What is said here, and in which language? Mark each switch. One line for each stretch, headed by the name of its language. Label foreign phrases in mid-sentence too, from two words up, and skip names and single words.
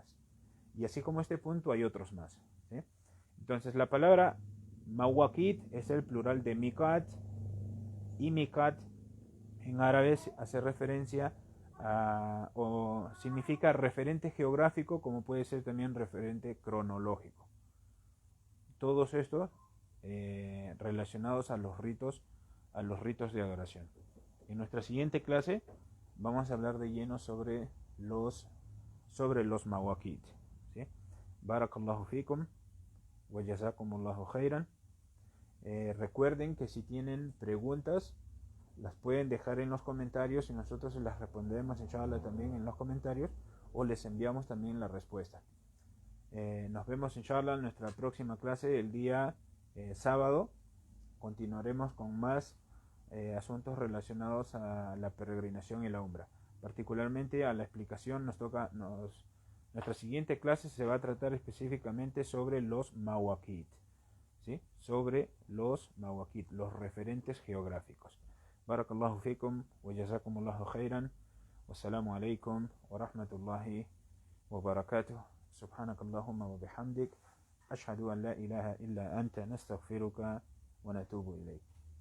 Spanish: Y así como este punto hay otros más, ¿sí? Entonces la palabra mawaqit es el plural de miqat, y miqat en árabe hace referencia o significa referente geográfico, como puede ser también referente cronológico. Todos estos relacionados a los ritos de adoración. En nuestra siguiente clase vamos a hablar de lleno sobre los mawaqit, ¿sí?
Arabic: بارك الله فيكم وجزاكم الله خيرا.
Spanish: Recuerden que si tienen preguntas las pueden dejar en los comentarios y nosotros se las respondemos inshallah también en los comentarios, o les enviamos también la respuesta. Nos vemos inshallah en nuestra próxima clase el día sábado. Continuaremos con más asuntos relacionados a la peregrinación y la umra, particularmente a la explicación. Nuestra siguiente clase se va a tratar específicamente sobre los mawaqit, ¿sí? Sobre los mawaqit, los referentes geográficos.
Arabic: بارك الله فيكم وجزاكم الله خيرا. والسلام عليكم ورحمة الله وبركاته. سبحانك اللهم وبحمدك. أشهد أن لا إله إلا أنت نستغفرك ونتوب إليك.